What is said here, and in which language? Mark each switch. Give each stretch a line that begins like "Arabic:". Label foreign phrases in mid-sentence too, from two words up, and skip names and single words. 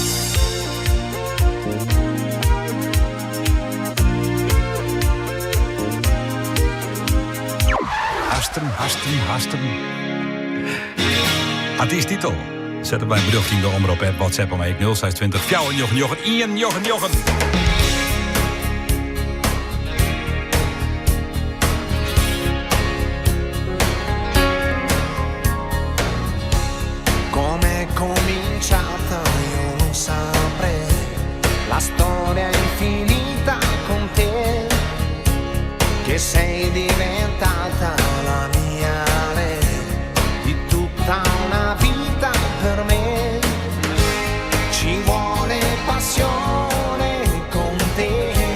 Dutch: Hasten. Artiest titel. Zet het bij een bericht in de omroep app WhatsApp om 0620 Jochen.
Italian: Come è cominciata io non saprei, la storia è infinita con te, che sei diventata la mia re, di tutta una vita per me, ci vuole passione con te,